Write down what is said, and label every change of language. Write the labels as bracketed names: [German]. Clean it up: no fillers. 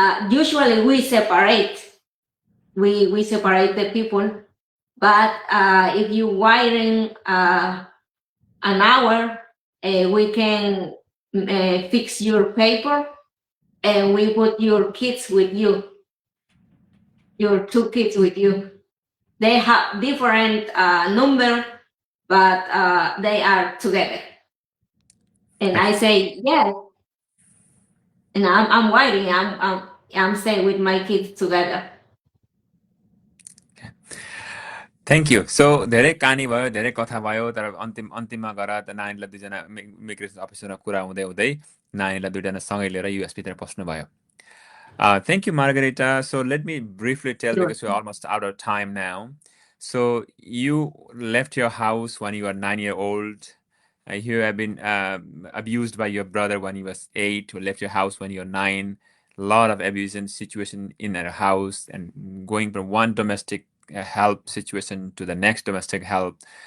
[English] Usually we separate the people, but if you waiting an hour, we can fix your paper, and we put your kids with you, your 2 kids with you. They have different number, but they are together. And I say, yes. And I'm waiting. I'm staying with my kids together. Thank you so [Nepali] धेरै कहानी भयो, धेरै कथा भयो, तर अन्तिममा गएर त नानीलाई 2जना इमिग्रेसन अफिसरमा कुरा हुँदै हुँदै नानीलाई 2जना सँगै लिएर युएसभित्र पस्नुभयो. [English] Thank you, Margarita. So let me briefly tell, Sure. because we're almost out of time now. So you left your house when you were 9 years old. You have been abused by your brother when he was 8. You left your house when you were 9. A lot of abuse and situation in our house, and going from one domestic help situation to the next domestic help.